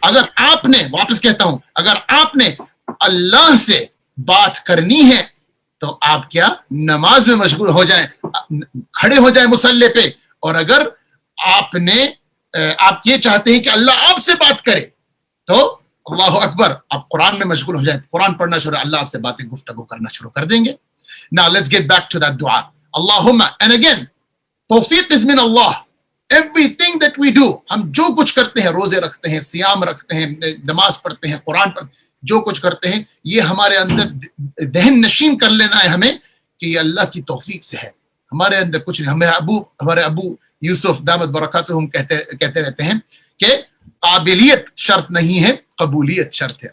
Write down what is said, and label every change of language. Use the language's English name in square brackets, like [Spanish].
[Hindi] अगर आपने, वापस कहता हूं, अगर आपने अल्लाह से बात करनी है तो आप क्या नमाज में मशगूल हो जाए, खड़े हो जाए मुसल्ले पे. और अगर आप ये चाहते हैं कि अल्लाह आपसे बात करे तो अल्लाह अकबर, आप कुरान में मशगूल हो जाए, कुरान पढ़ना शुरू, अल्लाह आपसे बातें गुफ्तगू करना शुरू कर देंगे. [English] Now let's get back to that dua. Allahumma, and again, tawfiq is min Allah. Everything that we do, [Hindi] हम जो कुछ करते हैं, रोजे रखते हैं, सियाम रखते हैं, नमाज पढ़ते हैं, कुरान पढ़ते हैं, जो कुछ करते हैं, ये हमारे अंदर दहन नशीन कर लेना है हमें कि ये अल्लाह की तौफीक से है. हमारे अंदर कुछ नहीं. हमारे अबू यूसुफ दामद बरकातुहुम कहते रहते हैं कि काबिलियत शर्त नहीं है, कबूलियत शर्त है.